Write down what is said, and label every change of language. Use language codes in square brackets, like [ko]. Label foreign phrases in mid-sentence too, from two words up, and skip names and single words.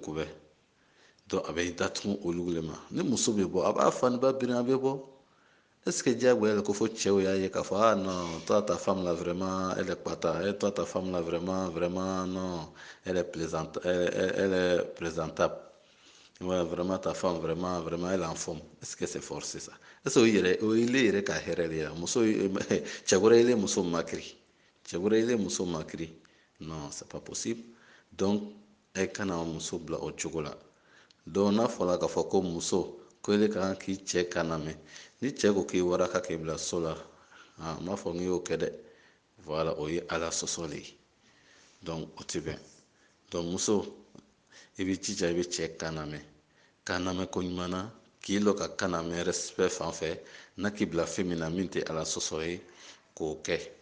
[bm] ko bɛ donc a bɛ datugu olu le ma ni muso bɛ bɔ a b'a fani ba biri a bɛ bɔ [fr] est-ce que [bm] diyagoya le ko fɔ cɛw y'a ye k'a fɔ [fr] ah non toi ta femme là vraiment elle est pata et toi ta femme là vraiment non elle est plaisante elle est présentable ouais vraiment ta femme vraiment elle est en forme est-ce que c'est forcé ça est-ce que [bm] o ye ile yɛrɛ ka hɛrɛ de ye muso cɛ wɛrɛ ile muso makiri cɛ wɛrɛ ile muso makiri [fr] non c'est pas possible donc [bm] e kana muso bila o cogo la donc n'a fɔra k'a fɔ ko muso ko ele ka kan k'i cɛ kan lamɛn ni cɛ ko k'i waraka k'i bila so la n b'a fɔ n y'o kɛ dɛ voilà o ye ala sɔsɔ le ye donc o tɛ bɛn donc muso i bɛ jija i bɛ cɛ kan lamɛn ko ɲuman na k'i lɔ ka kan lamɛn respect fan fɛ n'a k'i bila fɛn min na min tɛ ala sɔsɔ ye k'o kɛ